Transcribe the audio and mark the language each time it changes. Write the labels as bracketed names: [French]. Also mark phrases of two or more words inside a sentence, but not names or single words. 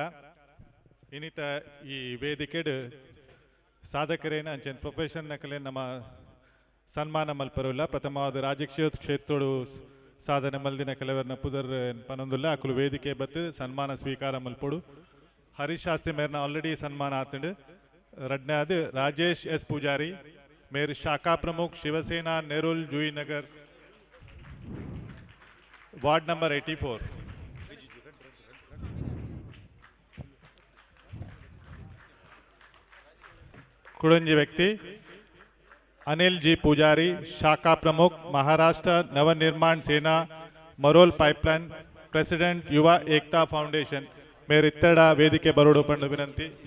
[Tulu] ಇನ್ನಿತ ಈ ವೇದಿಕೆಡ್ ಸಾಧಕರೇನ ಅಂಚೆನ್ ಪ್ರೊಫೆಷನ್ ನಕಲೆ ನಮ್ಮ ಸನ್ಮಾನ ಮಲ್ಪರುಲ್ಲ ಪ್ರಥಮವಾದ ರಾಜಕೀಯ ಕ್ಷೇತ್ರಡು ಸಾಧನೆ ಮಲ್ದಿನ ಕೆಲವರನ್ನ ಪುದರ್ ಪನೊಂದುಲ್ಲ ಅಕುಲು ವೇದಿಕೆ ಬತ್ತು ಸನ್ಮಾನ ಸ್ವೀಕಾರ ಮಲ್ಪೊಡು. ಹರೀಶ್ ಶಾಸ್ತ್ರಿ ಮೇರ್ನ ಆಲ್ರೆಡಿ ಸನ್ಮಾನ ಆತಂಡು. ರಡ್ನೆ ಅದು ರಾಜೇಶ್ ಎಸ್ ಪೂಜಾರಿ ಮೇರ್ ಶಾಖಾ ಪ್ರಮುಖ ಶಿವಸೇನಾ ನೆರುಲ್ ಜೂಯಿ ನಗರ್ [English] ward number [Tulu] 84. ಕುಡೊಂಜಿ ವ್ಯಕ್ತಿ अनिल जी पुजारी शाखा प्रमुख महाराष्ट्र नवनिर्माण सेना मरोल पाइपलाइन प्रेसिडेंट युवा एकता फाउंडेशन ಮೇರೆ ಇತ್ತೆಡ್ ವೇದಿಕೆ ಬರೊಡು ಪಂಡ್ ವಿನಂತಿ.